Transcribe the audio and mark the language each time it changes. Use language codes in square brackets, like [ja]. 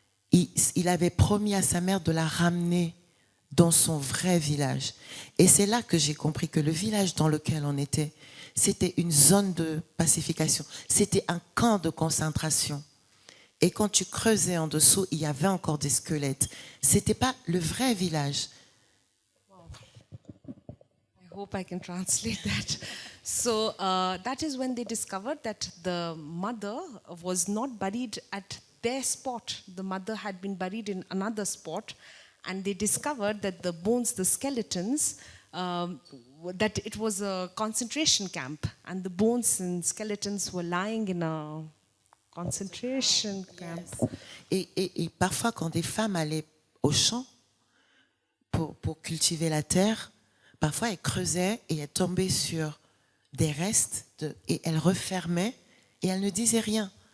[fr] Il avait promis à sa mère de la ramener dans son vrai village. Et c'est là que j'ai compris que le village dans lequel on était, c'était une zone de pacification. C'était un camp de concentration. Et quand tu creusais en dessous, il y avait encore des squelettes. C'était pas le vrai village. Wow. [en] I hope I can translate that. So that is when they discovered that the mother was not buried at their spot. The mother had been buried in another spot, and they discovered that the bones, the skeletons, that it was a concentration camp, and the bones and skeletons were lying in a concentration camp. [fr] Et parfois, quand des femmes allaient au champ pour cultiver la terre, parfois elles creusaient et elles tombaient sur des restes et elles refermaient et elles ne disaient rien.